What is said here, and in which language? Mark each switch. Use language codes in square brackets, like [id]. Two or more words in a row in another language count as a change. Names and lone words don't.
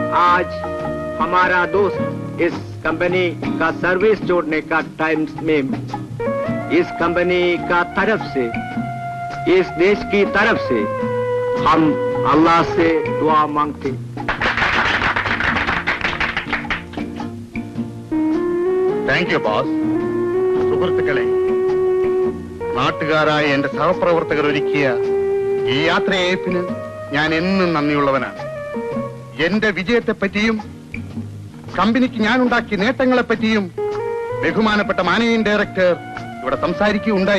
[hi] आज हमारा दोस्त इस कंपनी का सर्विस जोड़ने का टाइम में इस कंपनी का तरफ से, इस देश की तरफ से हम अल्लाह से दुआ मांगते। [en] Thank you boss. [ml] സുഹൃത്തുക്കളെ, നാട്ടുകാരായ എന്റെ സഹപ്രവർത്തകർ ഒരുക്കിയ ഈ യാത്രയയപ്പിന് ഞാൻ എന്നും നന്ദിയുള്ളവനാണ്. എന്റെ വിജയത്തെപ്പറ്റിയും കമ്പനിക്ക് ഞാൻ ഉണ്ടാക്കിയ നേട്ടങ്ങളെപ്പറ്റിയും ബഹുമാനപ്പെട്ട മാനേജിംഗ് ഡയറക്ടർ ഇവിടെ സംസാരിക്കുകയുണ്ടായി.